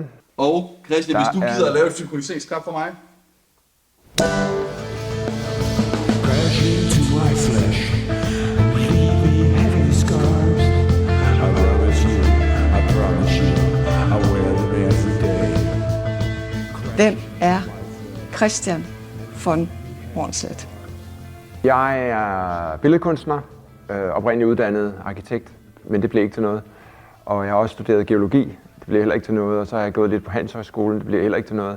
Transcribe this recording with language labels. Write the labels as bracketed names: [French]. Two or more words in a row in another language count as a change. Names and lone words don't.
[Danish] Og Christian, hvis du Der er- gider at lave et synkroniseret klap for mig. [English] Crash into my flesh, leaving heavy scars. I promise you, I wear them every day. [Danish] Hvem er Christian von Hornslet? Jeg er billedkunstner, oprindeligt uddannet arkitekt, men det blev ikke til noget. Og jeg har også studeret geologi, det blev heller ikke til noget. Og så har jeg gået lidt på Handelshøjskolen, det blev heller ikke til noget.